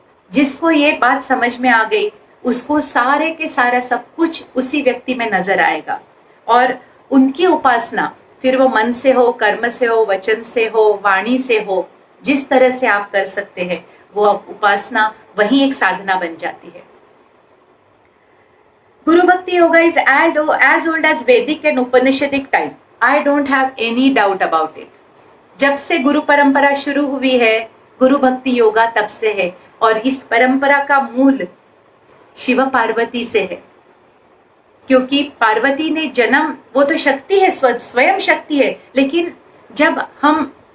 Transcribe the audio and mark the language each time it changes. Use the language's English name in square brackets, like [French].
[Hindi] जिसको ये बात समझ में आ गई उसको सारे के सारा सब कुछ उसी व्यक्ति में नजर आएगा। और उनकी उपासना फिर वो मन से हो, कर्म से हो, वचन से हो, वाणी से हो, जिस तरह से आप कर सकते हैं वो उपासना वही एक साधना बन जाती है। [English] Guru Bhakti Yoga is as old as Vedic and Upanishadic time. I don't have any doubt about it. [Hindi] जब से गुरु परंपरा शुरू हुई है, गुरु भक्ति योगा तब से है और इस परंपरा का मूल शिव पार्वती से है, क्योंकि पार्वती ने जन्म, वो तो शक्ति है, स्वयं शक्ति है, लेकिन जब हम